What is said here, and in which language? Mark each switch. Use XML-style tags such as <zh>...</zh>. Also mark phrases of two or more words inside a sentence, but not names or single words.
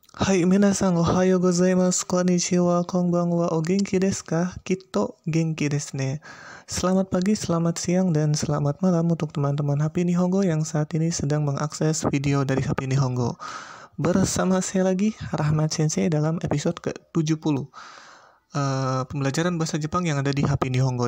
<ja>はい皆さん、おはようございます、こんにちは、こんばんは、お元気ですか? きっと元気ですね.</ja> <id>Selamat pagi, selamat siang, dan selamat malam untuk teman-teman HP Nihongo yang saat ini sedang mengakses video dari HP Nihongo. Bersama saya lagi, Rahmat Sensei dalam episode ke-70 pembelajaran bahasa Jepang yang ada di HP Nihongo.</id>